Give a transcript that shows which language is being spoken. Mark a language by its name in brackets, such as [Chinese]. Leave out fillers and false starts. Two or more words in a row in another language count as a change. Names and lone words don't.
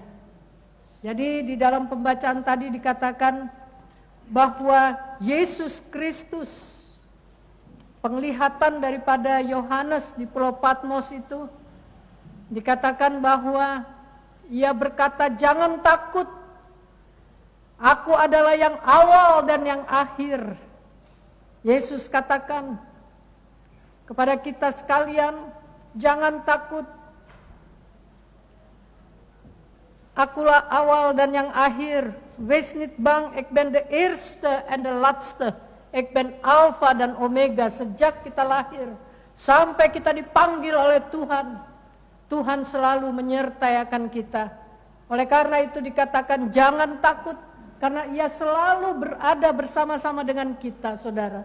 [Indonesian] Jadi di dalam pembacaan tadi dikatakan bahwa Yesus Kristus, penglihatan daripada Yohanes di Pulau Patmos itu, dikatakan bahwa ia berkata, jangan takut, aku adalah yang awal dan yang akhir. Yesus katakan kepada kita sekalian, jangan takut, akulah awal dan yang akhir. [Dutch] Wees niet bang, ik ben de eerste en de laatste. Ik ben Alpha dan Omega. [Indonesian] Sejak kita lahir sampai kita dipanggil oleh Tuhan, Tuhan selalu menyertai akan kita. Oleh karena itu dikatakan jangan takut, karena ia selalu berada bersama-sama dengan kita, saudara.